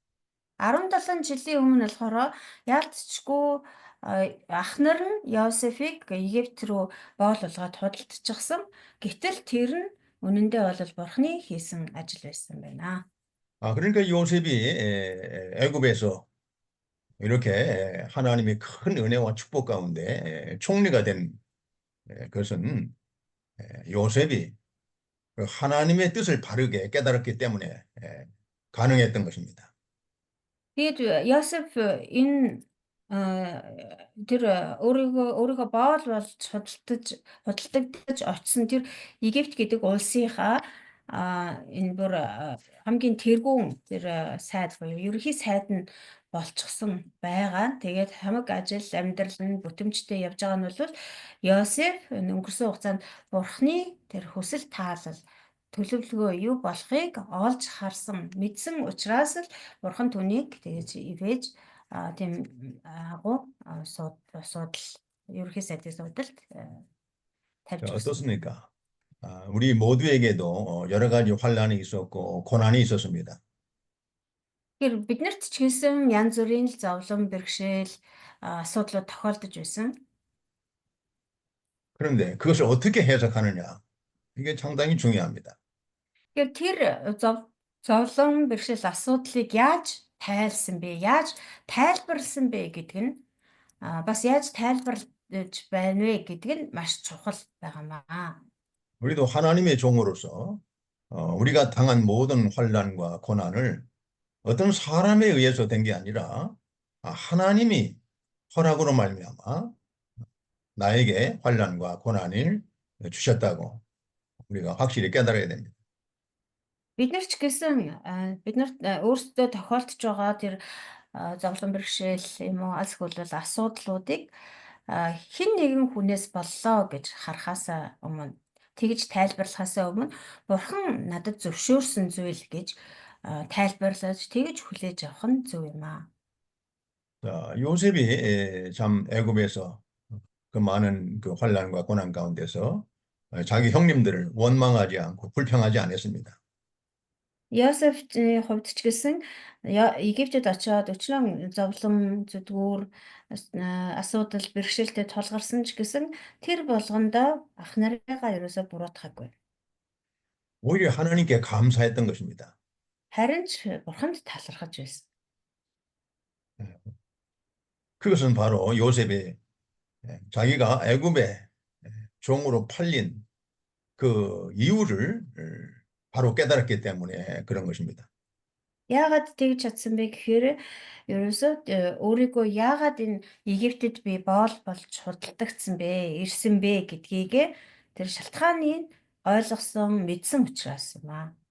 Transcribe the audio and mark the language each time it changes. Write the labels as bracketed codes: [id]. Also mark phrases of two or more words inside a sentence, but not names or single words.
[mn] 17 жилийн өмнө болохоор яалтчгүй ах нар нь Йосефийг Египт рүү боол болгоод худалдачихсан. Гэтэл тэр нь үнэндээ бол Бурханы хийсэн ажил байсан байна. [ko] 그러니까 요셉이 애굽에서 이렇게 하나님의 큰 은혜와 축복 가운데 총리가 된 것은 요셉이 하나님의 뜻을 바르게 깨달았기 때문에 가능했던 것입니다. [mn] Тэгээд Йосеф энэ тэр өөрийгөө боол болж худалдагдаж очсон тэр Египт гэдэг улсынхаа энэ бүр хамгийн тэргүүн тэр сайд буюу ерөнхий сайд нь болчихсон байгаа. Тэгээд хамаг ажил амьдрал нь бүтэмжтэй явж байгаа нь бол Йосеф өнгөрсөн хугацаанд Бурханы тэр хүсэл таалал төлөвлөгөө юу болохыг олж харсан, мэдсэн учраас л Бурхан түүнийг тэгж ивэж тийм агуу судал ерөнхий сайдын судалд тавьж 자, өгсөн. [ko] 어떻습니까? 우리 모두에게도 여러 가지 환란이 있었고 고난이 있었습니다. [mn] Тэгэхээр биднэрт ч гэсэн янз бүрийн л зовлон, бэрхшээл, асуудлууд тохиолдож байсан. [ko] 그런데 그것을 어떻게 해석하느냐? 이게 상당히 중요합니다. [mn] Тэгэхээр тэр зовлон, бэрхшээл, асуудлыг яаж тайлсан бэ? Яаж тайлбарласан бэ гэдэг нь бас яаж тайлбарлаж байна вэ гэдэг нь маш чухал байгаамаа. [ko] 우리도 하나님의 종으로서 우리가 당한 모든 환란과 고난을 어떤 사람에 의해서 된 게 아니라 하나님이 허락으로 말미암아 나에게 환란과 고난을 주셨다고 우리가 확실히 깨달아야 됩니다. [mn] Бид нар ч гэсэн бид нарт өөрсдөө тохиолдож байгаа тэр зовлон бэрхшээл юм уу аль эсвэл асуудлуудыг хэн нэгэн хүнээс боллоо гэж харахаасаа өмнө тэгж тайлбарлахаасаа өмнө Бурхан надад зөвшөөрсөн зүйл гэж тайлбарлаж тэгж хүлээж авах нь зөв юм аа. [ko] 자, 요셉이 참 애굽에서 그 많은 그 환란과 고난 가운데서 자기 형님들을 원망하지 않고 불평하지 않았습니다. [mn] Йосефийн хувьд ч гэсэн Египтэд очиод өчнөө зовлон зүдгүүр асуудал бэрхшээлтэй тулгарсан ч гэсэн тэр болгондоо ах нарыгаа ерөөсө буруутгаагүй. [ko] 오히려 하나님께 감사했던 것입니다. [mn] Харин ч бурханд талархаж байсан. [ko] 그것은 바로 요셉의 자기가 애굽의 종으로 팔린 그 이유를 바로 깨달았기 때문에 그런 것입니다. [mn] Яагаад тэгж чадсан бэ гэхээр ерөөсөө өөрийгөө яагаад энэ Египтэд би болж худалдагдсан бэ, ирсэн бэ гэдгийг тэр шалтгааныг ойлгосон, мэдсэн учраас юм аа.